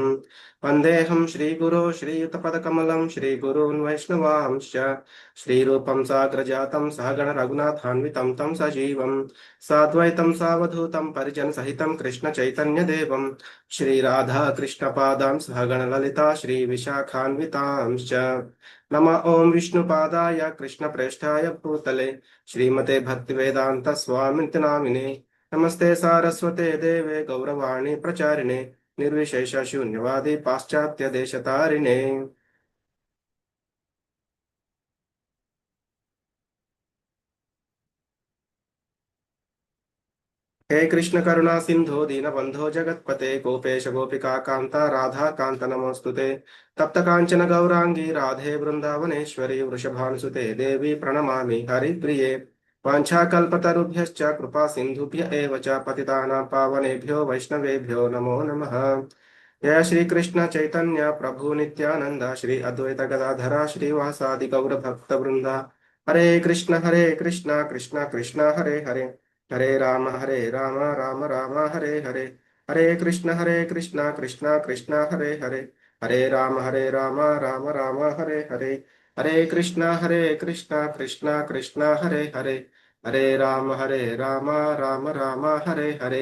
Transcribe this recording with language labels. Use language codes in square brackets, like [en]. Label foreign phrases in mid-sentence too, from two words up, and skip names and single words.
[sa] వందేహం శ్రీగురో శ్రీయుతపదకమలం శ్రీగురూన్ వైష్ణవాంశ్చ శ్రీరూపం సాగ్రజాతం సహగణ రఘునాథాన్వితం తం సజీవం సాద్వైతం సావధూతం పరిజన సహితం కృష్ణ చైతన్యదేవం శ్రీరాధా కృష్ణపాదాం సహగణ లలితా శ్రీ విశాఖాన్వితాంశ్చ. నమ ఓం విష్ణుపాదాయ కృష్ణప్రేష్ఠాయ భూతలే శ్రీమతే భక్తివేదాంత స్వామితి నామినే. నమస్తే సారస్వతే దేవే గౌరవాణి ప్రచారిణే నిర్విశేష శూన్యవాది పాశ్చాత్య దేశతారిణే. हे कृष्ण करुणा सिंधु दीनबंधो जगत्पते गोपेश गोपिका कांता राधा कांत नमोस्तुते. तप्त कांचन गौरांगी राधे वृंदावनेश्वरी वृषभानुसुते देवी प्रणमामि हरिप्रिये. वाञ्छाकल्पतरुभ्यश्च कृपा सिंधुभ्य एव च पतितानां पावनेभ्यो वैष्णवेभ्यो नमो नमः. जय श्री कृष्ण चैतन्य प्रभु नित्यानंद श्री अद्वैत गदाधरा श्रीवासादि गौर भक्त वृंदा. हरे कृष्ण कृष्ण कृष्ण हरे हरे हरे राम राम राम हरे हरे. हरे कृष्ण कृष्ण कृष्ण हरे हरे हरे राम राम राम हरे हरे. हरे कृष्ण कृष्ण कृष्ण हरे राम राम राम हरे हरे.